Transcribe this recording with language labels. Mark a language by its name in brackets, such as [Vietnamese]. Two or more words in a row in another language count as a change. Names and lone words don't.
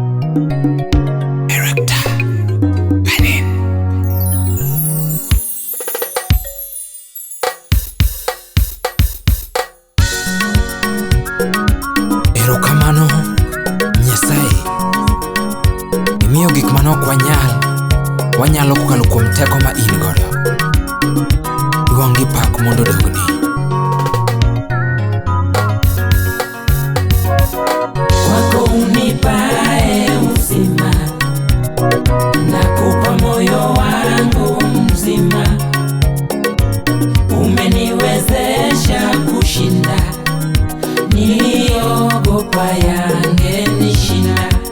[Luo (Kenya and Tanzania)] Erokamano Nyasaye imiyo gik manok wanyalo kokalo kuom teko ma in godo. Duong' gi pak mondo dogni. [Swahili] Kwako unipae uzima, nakupa moyo wangu mzima. Umeniwezesha kushinda niliogopa yangenishinda.